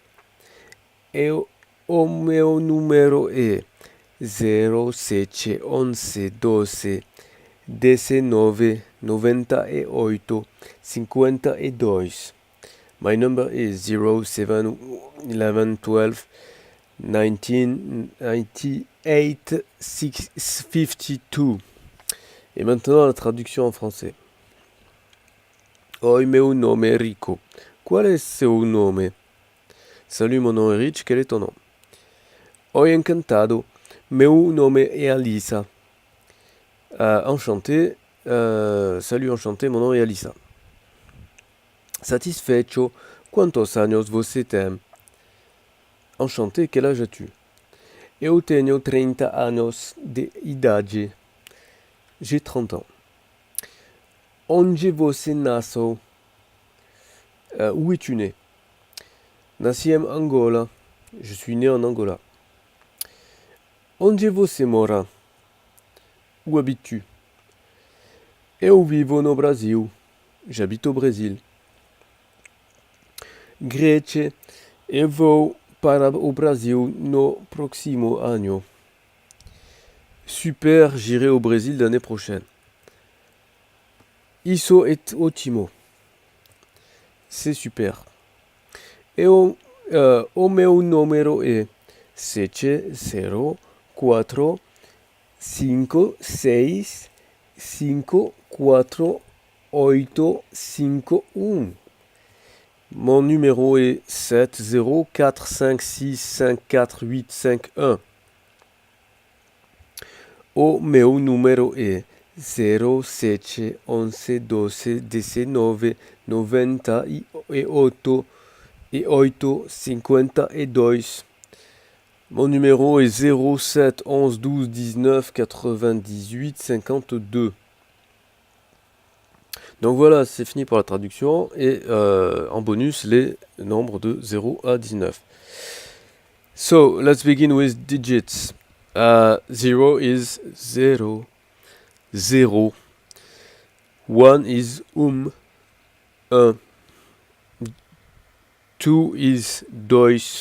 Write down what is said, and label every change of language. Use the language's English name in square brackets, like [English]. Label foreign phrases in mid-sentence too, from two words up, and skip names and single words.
[Portuguese] O meu número é 07 11 12 19 98 52. [English] My number is 07 11 12 19 98 52. [French] Et maintenant la traduction en français. [Portuguese] Oi, meu nome è Rico. Qual è seu nome? [French] Salut, mon nom est Rich, quel est ton nom? [Portuguese] Oi, encantado. Meu nome è Alisa. [French] Enchanté. Salut, enchanté, mon nom est Alisa. [Portuguese] Satisfecho. Quantos años você tem? [French] Enchanté, quel âge as-tu? [Portuguese] Eu tenho 30 anos de idade. [French] J'ai 30 ans. [Portuguese] Onde você nasceu? [French] Où es-tu né? [Portuguese] Nasci em Angola. [French] Je suis né en Angola. [Portuguese] Onde você mora? [French] Où habites-tu? [Portuguese] Eu vivo no Brasil. [French] J'habite au Brésil. [Portuguese] Grete, eu vou para o Brasil no próximo ano. [French] Super, j'irai au Brésil l'année prochaine. [Portuguese] Isso é ótimo. [French] C'est super. [Portuguese] O meu número é 70456548551. [French] Mon numéro est 70456548551. [Portuguese] O meu número é 071112198852. [French] Mon numéro est 07 11 12 19 98 52. Donc voilà, c'est fini pour la traduction. Et en bonus, les nombres de 0 à 19. [English] So, let's begin with digits. 0 is 0. 0. 1 is 1. 2 is 2.